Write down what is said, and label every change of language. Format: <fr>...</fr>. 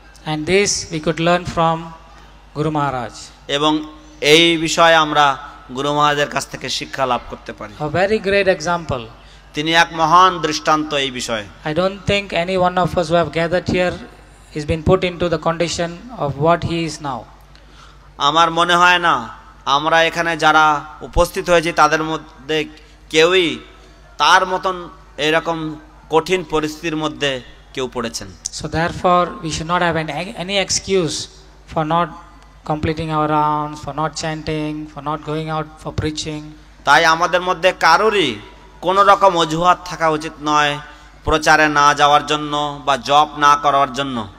<en>And this we could learn from Guru Maharaj.</en> <bn>এবং এই বিষয়ে আমরা গুরু মহারাজের কাছ থেকে শিক্ষা লাভ করতে পারি।</bn> <en>A very great example.</en> <bn>তিনি এক মহান দৃষ্টান্ত এই বিষয়ে।</bn> <en>I don't think any one of us who have gathered here is been put into the condition of what he is now.</en> <bn>আমার মনে হয় না আমরা এখানে যারা উপস্থিত হয়েছি তাদের মধ্যে কেউই তার মতন এরকম কঠিন পরিস্থিতির মধ্যে কেউ পড়েছেন।</bn> <en>So therefore we should not have any excuse for not completing our rounds, for not chanting, for not going out for preaching.</en> <bn>তাই আমাদের মধ্যে কারোরই কোনো রকম অজুহাত থাকা উচিত নয় প্রচারে না যাওয়ার জন্য বা জপ না করার জন্য।</bn>